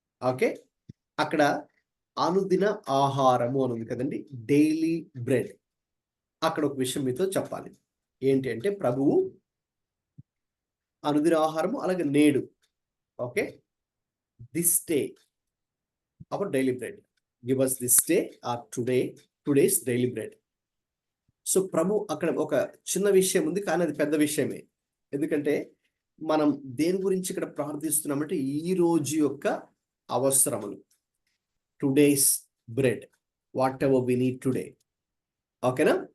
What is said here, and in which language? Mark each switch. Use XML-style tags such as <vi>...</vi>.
<te>Okay, అక్కడ అనుదిన ఆహారము అని ఉంది కదండి, డైలీ బ్రెడ్. అక్కడ ఒక విషయం మీతో చెప్పాలి. ఏంటి అంటే ప్రభువు అనుదిన ఆహారము, అలాగే నేడు.</te> <en>Okay, this day our daily bread. Give us this day or today's daily bread.</en> <te>So ప్రభు అక్కడ ఒక చిన్న విషయం ఉంది, కానీ అది పెద్ద విషయమే. ఎందుకంటే మనం దేని గురించి ఇక్కడ ప్రార్థిస్తున్నామంటే ఈ రోజు యొక్క అవసరములు,</te> <en>Today's bread, whatever we need today.</en> <te>ఓకేనా?</te>